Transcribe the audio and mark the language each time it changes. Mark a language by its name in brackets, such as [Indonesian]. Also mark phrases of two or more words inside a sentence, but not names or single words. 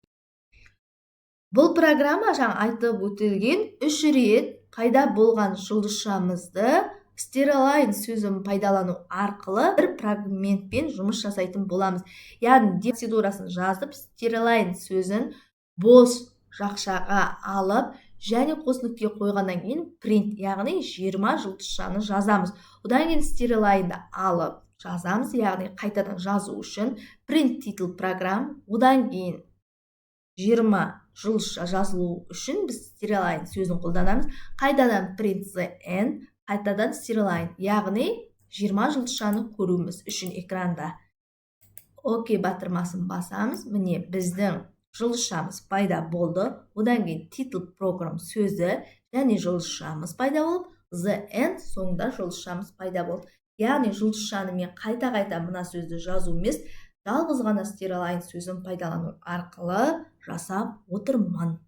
[Kazakh] Бұл программа жаңа айтып өтілген 3 рет пайда болған жұлдызшамызды line сөзін пайдалану арқылы бір фрагментпен жұмыс жасайтын боламыз. Яғни процедурасын жазып, line сөзін бос жақшаға алып, және қос нүкте қойғаннан кейін print, яғни 20 жұлдызшаны жазамыз. Одан кейін line-ды алып жазамыз, яғни қайтадан жазу үшін [English] print title program, [Kazakh] одан кейін 20 жұлдызша жазылу үшін біз serial сөзін қолданамыз. Қайтадан [English] print the n, [Kazakh] қайтадан serial, яғни 20 жұлдызшаны көруіміз үшін экранда. Окей батырмасын басамыз. Міне біздің жұлдызшамыз пайда болды. Одан кейін [English] title program [Kazakh] сөзі және жұлдызшамыз пайда болып, [English] the n [Kazakh] соңында жұлдызшамыз пайда болды. Яғни жұлдызшаны мен қайта-қайта мына сөзді жазу емес, жалғыз ғана serial сөзін пайдалану арқылы жасап отырмын.